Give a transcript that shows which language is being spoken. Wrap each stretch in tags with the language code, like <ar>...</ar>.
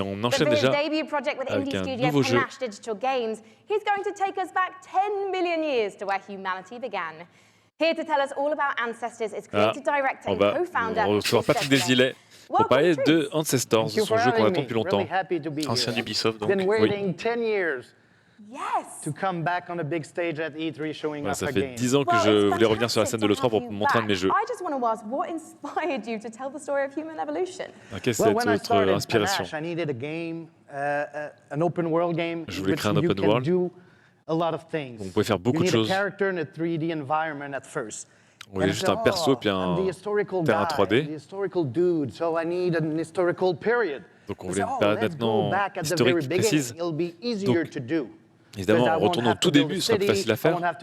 <fr>on enchaîne déjà avec un nouveau jeu.</fr> <en>He's going to take us back 10 million years to where humanity began. Here to tell us all about Ancestors is creative director and co-founder.</en> <fr>On recevoir Patrick Desilets pour parler de Ancestors, son jeu qu'on attend depuis longtemps. Ancien d'Ubisoft, donc. Oui.</fr> <en>Yes. To come back on a big stage at E3 showing us</en> <fr>ça a fait</fr> <en>game.</en> <fr>10 ans que je voulais revenir sur la scène de l'E3 pour montrer un de mes jeux.</fr> <en>I just want to ask, what inspired you to tell the story of human evolution?</en> <fr>Quelle est votre inspiration?</fr> <en>I needed a game, an open world game.</en> <fr>Je voulais créer un open world. On pouvait faire beaucoup de choses. On voulait juste un perso puis un terrain 3D. Donc on voulait une période maintenant historique précise. Donc, évidemment, en retournant au tout début, ce sera plus facile à faire.</fr>